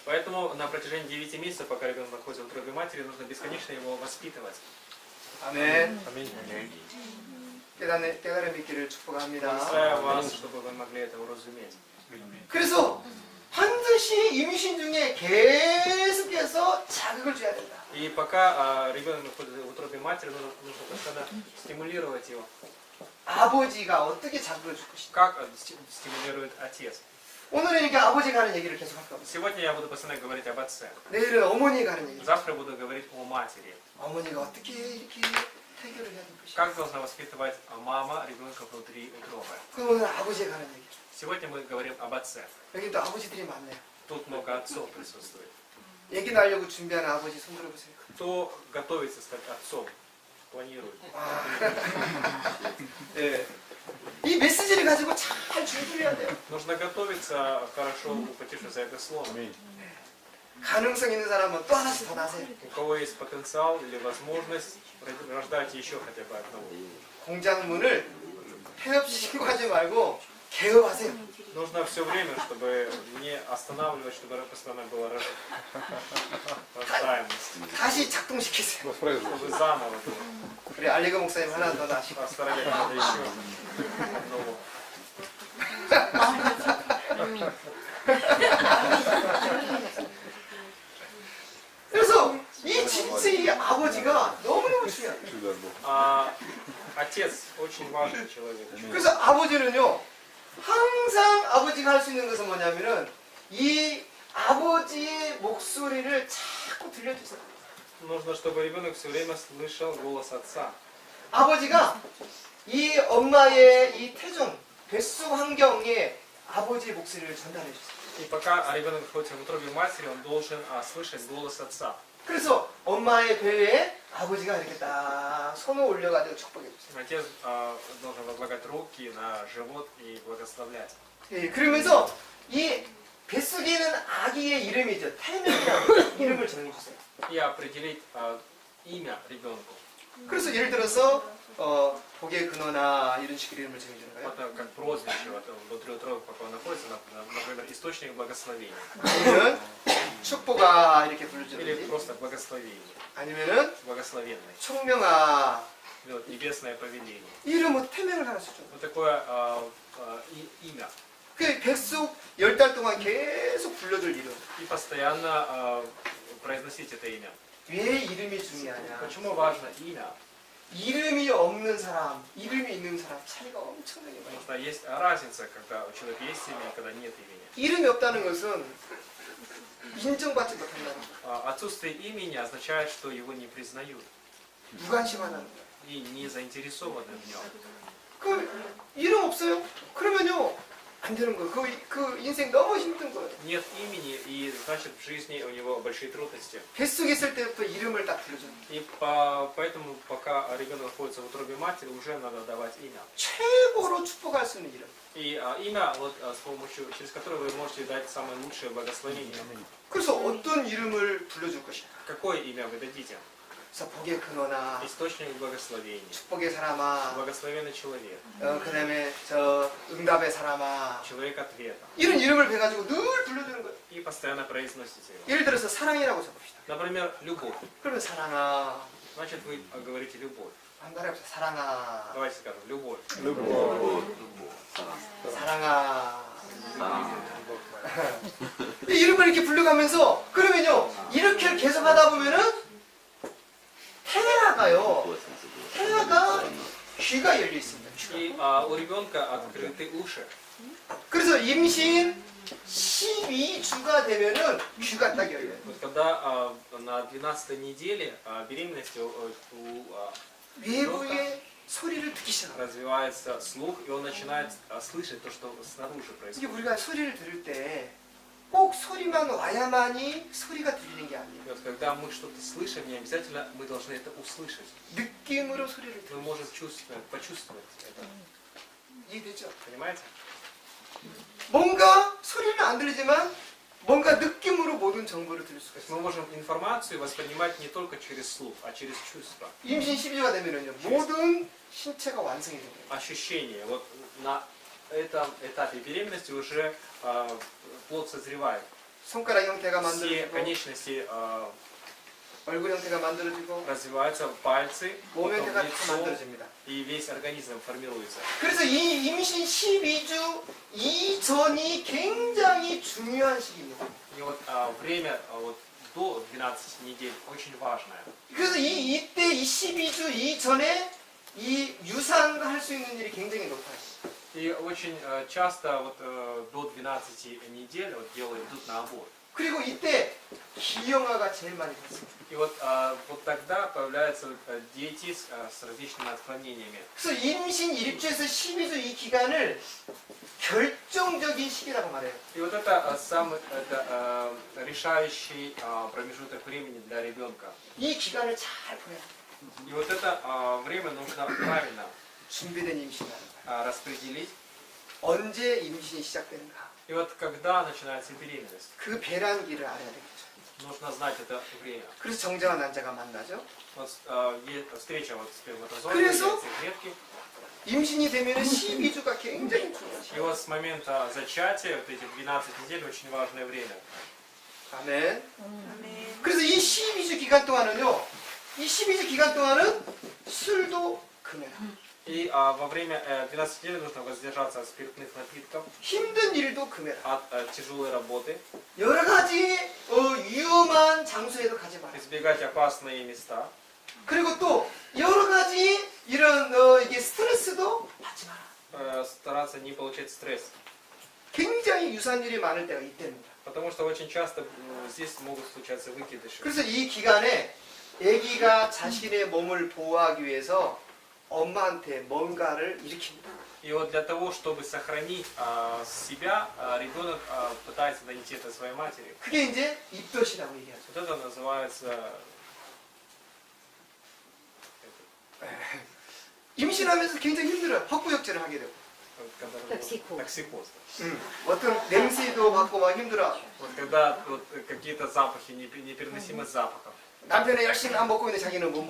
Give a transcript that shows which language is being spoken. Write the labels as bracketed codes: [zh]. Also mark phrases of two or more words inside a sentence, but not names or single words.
[ru] Поэтому на протяжении 9 месяцев, пока ребенок находится в утробе матери, нужно бесконечно его воспитывать. [ko] 아멘. [ru] Аминь. [ko] 깨달음 있기를 축복합니다. [ru] Благословляю вас, чтобы вы могли это уразуметь. [ko] 그래서 반드시 임신 중에 계속해서 자극을 줘야 된다. [ru] И пока ребенок находится в утробе матери, нужно постоянно стимулировать его. [ko] 아버지가 어떻게 자극을 줄 것인가. [ru] Как стимулирует отец? [ko] 오늘은 이렇게 아버지가 하는 얘기를 계속 할 겁니다. [ru] Сегодня я буду постоянно говорить об отце. [ko] 내일은 어머니가 하는 얘기. [ru] Завтра буду говорить о матери. [ko] 어머니가 어떻게 이렇게 태교를 해야 되는 것인가. [ru] Как должна воспитывать мама ребенка внутри утробы. [ko] 그럼 오늘 아버지가 하는 얘기. [ru] Сегодня мы говорим об отце. [ko] 여기 또 아버지들이 많네요. [ru] Тут много отцов присутствует. [ko] 얘기 나려고 준비하는 아버지 손 들어보세요. [ru] Кто готовится стать отцом? Планирует. [ko] 네. 이 메시지를 가지고 잘 준비를 해야 돼요. [ru] Нужно готовиться, хорошо ухватившись за это слово. [ko] 가능성 있는 사람은 또 하나씩 더 나세요. [ru] У кого есть потенциал или возможность, рождайте еще хотя бы одного. [ko] 공장문을 폐업 신고하지 말고 개업하세요. [ru] Нужно все время, чтобы не останавливать, чтобы постоянно была рождаемость. [ko] 다시 작동시키세요. [ru] Чтобы заново было. [ko] 우리 알리고 목사님 하나 더 나시고. [ru] Оставлять надо еще одного. [ko] 그래서 이 진짜 이 아버지가 너무너무 중요해요. [ru] Отец очень важный человек. [ko] 그래서 아버지는요, 항상 아버지가 할 수 있는 것은 뭐냐면은 이 아버지의 목소리를 자꾸 들려주세요. [ru] Нужно, чтобы ребенок все время слышал голос отца. [ko] 아버지가 이 엄마의 이 태중, 뱃속 환경에 아버지의 목소리를 전달해 주세요. [ru] И пока ребенок находится в утробе матери, он должен слышать голос отца. [ko] 그래서 엄마의 배에 아버지가 이렇게 딱 손을 올려가지고 축복해 주세요. [ru] Отец должен возлагать руки на живот и благословлять. [ko] 예, 그러면서 이 뱃속에 있는 아기의 이름이죠. 태명이라는 이름을 정해주세요. [ru] И определить имя ребенку. [ko] 그래서 예를 들어서 복의 근원아 이런 식으로 이름을 정해주는 거예요. [ru] Это как прозвище вот, внутри утробы, пока он находится, например, источник благословения. [ko] 아니면 축복아 이렇게 [ru] Или [ko] 불러주는지 [ru] просто благословение, [ko] 아니면은 [ru] благословенный. [ko] 총명아 [ru] Или вот небесное повеление. [ko] 이름 뭐 태명을 하나 쓰죠. [ru] Вот такое имя. [ko] 그 백숙 10달 동안 계속 불러줄 이름. [ru] И постоянно произносить это имя. [ko] 왜 이름이 중요하냐? [ru] Почему важно имя? [ko] 이름이 없는 사람, 이름이 있는 사람 차이가 엄청나게 많아요. [ru] Потому что есть разница, когда у человека есть имя, и когда нет имени. [ko] 이름이 없다는 것은 인정받지 못한다는 거예요. [ru] Отсутствие имени означает, что его не признают [ko] 무관심하다는 거예요. [ru] и не заинтересованы в нем. [ko] 그 이름 없어요? 그러면요 안 되는 거예요. 그 인생 너무 힘든 거예요. [ru] Нет имени, и значит в жизни у него большие трудности. [ko] 뱃속에 있을 때부터 이름을 딱 불러줘요. [ru] И поэтому, пока ребенок находится в утробе матери, уже надо давать имя. [ko] 최고로 축복할 수 있는 이름. [ru] И имя, вот, с помощью, через которое вы можете дать самое лучшее благословение. [ko] 그래서 어떤 이름을 불러줄 것이야. [ru] Какое имя вы дадите? [ko] 그래서 복의 근원아, [ru] Источник благословения. [ko] 축복의 사람아, [ru] Благословенный человек. [ko] 그 다음에 저 응답의 사람아, [ru] Человек ответа. [ko] 이런 이름을 배가지고 늘 불러주는 거예요. [ru] И постоянно произносите его. [ko] 예를 들어서 사랑이라고 써봅시다. [ru] Например, любовь. [ko] 그러면 사랑아, [ru] Значит, вы говорите любовь. [ko] 한 달에 합시다. 사랑아, [ru] Давайте скажем, любовь. [ko] 사랑아. 이 이름을 이렇게 불러가면서 그러면요 이렇게 계속 하다 보면은 태아가 귀가 열려 있습니다. [ru] И у ребенка открыты уши. [ko] 그래서 임신 12주가 되면은 귀가 딱 열려요. [ru] Вот когда на 12 неделе беременности у [ko] 외부의 소리를 듣기 시작합니다. [ru] развивается слух, и он начинает слышать то, что снаружи [ko] 이게 [ru] происходит. [ko] 우리가 소리를 들을 때 꼭 소리만 와야만이 소리가 들리는 게 아니에요. [ru] И вот когда мы что-то слышим, не обязательно мы должны это услышать. [ko] 느낌으로 소리를 [ru] Мы [ko] 들어요. [ru] можем чувствовать, почувствовать это. [ko] 이해되죠? [ru] Понимаете? [ko] 뭔가 소리는 안 들리지만 뭔가 느낌으로 모든 정보를 들을 수가 [ru] То есть [ko] 있어요. [ru] мы можем информацию воспринимать не только через слух, а через чувства. [ko] 임신 12주가 되면은요 모든 신체가 완성이 돼요. [ru] Ощущения. Вот на этом этапе беременности уже плод созревает. [ko] 손가락 형태가 [ru] Все [ko] 만들어지고 [ru] конечности [ko] 얼굴 형태가 만들어지고 [ru] развиваются, пальцы, [ko] 몸 [ru] потом [ko] 형태가 다 [ru] лицо, [ko] 만들어집니다. [ru] и весь организм формируется. [ko] 그래서 이 임신 12주 이전이 굉장히 중요한 시기입니다. [ru] И вот время вот, до 12 недель очень важное. [ko] 그래서 이때 이 12주 이전에 이 유산할 수 있는 일이 굉장히 높아요. [ru] И очень часто вот, до 12 недель вот, идут на аборт. [ko] 그리고 이때 기형아가 제일 많이 봤습니다. [ru] И вот, вот тогда появляются дети с различными отклонениями. [ko] 그래서 임신 1주에서 12주 이 기간을 결정적인 시기라고 말해요. [ru] И вот это самый решающий промежуток времени для ребенка. [ko] 이 기간을 잘 보내요. [ru] И вот это время нужно правильно [ko] 준비된 임신을 하는 거예요. [ru] распределить. [ko] 언제 임신이 시작되는가? [ru] И вот когда начинается беременность, [ko] 그 배란기를 알아야 되겠죠. [ru] нужно знать это время. [ko] 그래서 정자와 난자가 만나죠. [ru] Вот, встреча вот сперматозоида, [ko] 그래서 [ru] яйцеклетки. [ko] 임신이 되면 12주가 굉장히 중요하죠. [ru] И вот с момента зачатия, вот эти 12 недель, очень важное время. [ko] 아멘. 그래서 이 12주 기간 동안은요. 이 12주 기간 동안은 술도 금해라. [ru] И во время 12 недель нужно воздержаться от спиртных напитков, [ko] 힘든 일도 금해라. [ru] от тяжелой работы, [ko] 여러 가지 위험한 장소에도 가지 마라. [ru] избегать опасные места. [ko] 그리고 또 여러 가지 이런 이게 스트레스도 받지 마라. [ru] Стараться не получать стресс. [ko] 굉장히 유사한 일이 많을 때가 이때입니다. [ru] Потому что очень часто здесь могут случаться выкидыши. [ko] 그래서 이 기간에 아기가 자신의 몸을 보호하기 위해서 엄마한테 뭔가를 일으킵니다. [ru] И вот для того, чтобы сохранить себя, ребенок пытается донести это своей матери. [ko] 그게 이제 입덧이라고 얘기하죠. [ru] Вот это называется [ko] 임신하면서 굉장히 힘들어요. 헛구역질을 하게 되고. [ru] токсикоз. [ko] 어떤 냄새도 맡고 막 힘들어. [ru] Вот когда вот какие-то запахи, непереносимость запахов. [ko] 남편이 열심히 안 먹고 있는데 자기는 못 먹고.